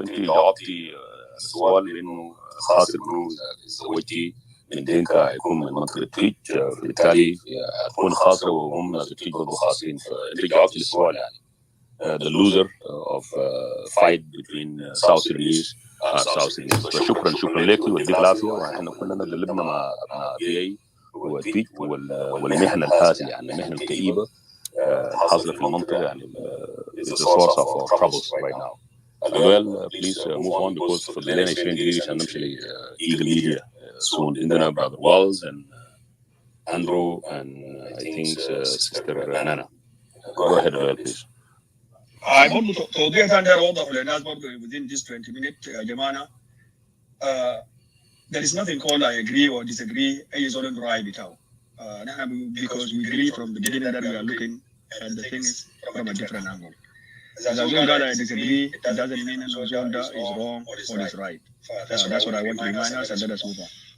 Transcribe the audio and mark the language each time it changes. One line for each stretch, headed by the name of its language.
Arabic: انت جاوبتي السؤال بانه خاص انه اذا زوجتي من دينكا يكون من منطقه تويج، فبالتالي تكون خاصه وهم ناس تويج برضه خاصين. فانت جاوبتي السؤال يعني.
English: The loser of fight between South Sudanese are South Sudanese.
Arabic: فشكرا لك ويديك العافيه. ونحن كلنا قلبنا مع ابناء بي وتويج والمهنه الحاسيه يعني المهنه الكئيبه الحاصله في المنطقه يعني
English: is the source of our troubles right now. Well, please move on because
Arabic: فضلنا 20 دقيقه عشان نمشي ل
English: Eagle Media soon.
Arabic: عندنا
English: brother Wells and Andrew and I think sister Nana. Go ahead, Well, please.
Arabic: برضه توضيح ثاني ده اوضح للناس برضه
English: within this 20 minutes
Arabic: يا جماعه.
English: There is nothing called I agree or disagree.
Arabic: أي زول رأي بتاعه.
English: Because we agree from the beginning that we are looking at the things from a different angle. As a zone I disagree, it doesn't mean a zone is wrong or is right. That's what I want to remind us, and let us move on.